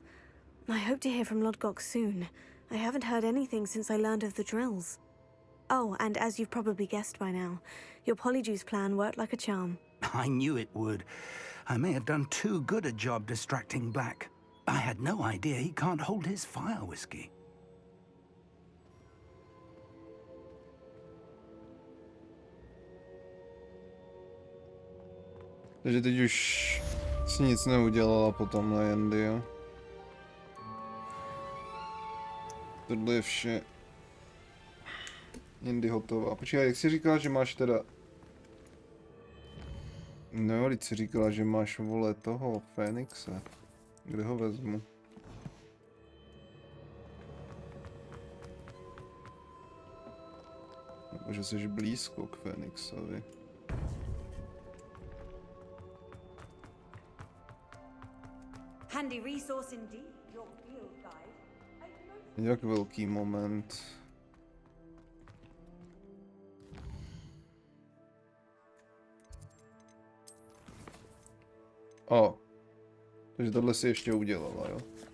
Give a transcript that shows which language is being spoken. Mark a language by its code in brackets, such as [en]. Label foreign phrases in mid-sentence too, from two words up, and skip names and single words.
[en] I hope to hear from Lodgok soon. I haven't heard anything since I learned of the drills. Oh, and as you've probably guessed by now, your Polyjuice plan worked like a charm. I knew it would. I may have done too good a job distracting Black. I had no idea he can't hold his fire whiskey. [cs] Takže teď už si nic neudělala po tomhle Jendy, jo? Tohle je vše. Jendy hotová. Počkej, jak jsi říkala, že máš teda... No, teď jsi říkala, že máš, vole, toho Fénixe. Kde ho vezmu? Nebo že jsi blízko k Fénixovi. [en] Handy resource indeed, your field guide. [cs] Jak velký moment. O. Takže tohle si ještě udělala, jo?